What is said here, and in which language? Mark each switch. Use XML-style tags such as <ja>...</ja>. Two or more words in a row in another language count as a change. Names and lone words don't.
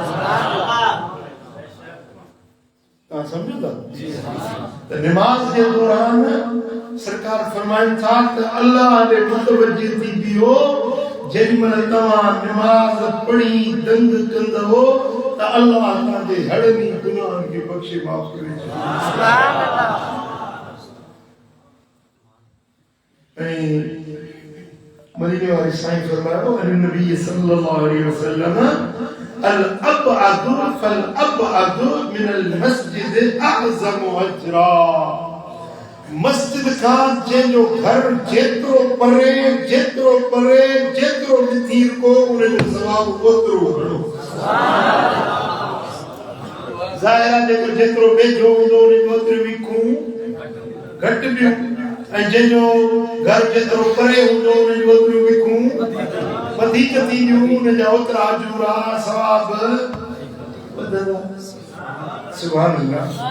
<sd>तव्हां सम्झो था त नमाज जे दौरान सरकार फरमाइनि था त अल्लाह ॾे मुतवजह थी बीहो जेॾीमहिल तव्हां नमाज पढ़ी दंग कंदव त अल्लाह तव्हांजे हड़नी गुनाहनि खे बख़्शे माफ़ करे ऐं मदीने वाले साईं फरमायो</sd> <ar>النبي صلى الله عليه وسلم الأبعد فالأبعد من ال المسجد أعظم أجرا</ar> <sd>मस्जिद का जो घर जेतरो परे जेतरो तीर को उन सवाब ओतरो घणो ज़ाहिर आहे जेको जेतिरो वेझो हूंदो उन जो ओतिरियूं विखूं घटि ॿियूं ऐं जंहिंजो घर जेतिरो परे हूंदो उन जो ओतिरियूं विखूं वधीक थींदियूं उन जा ओतिरा अजूरा सवाब वधंदा</sd> <ar>سبحان الله</ar>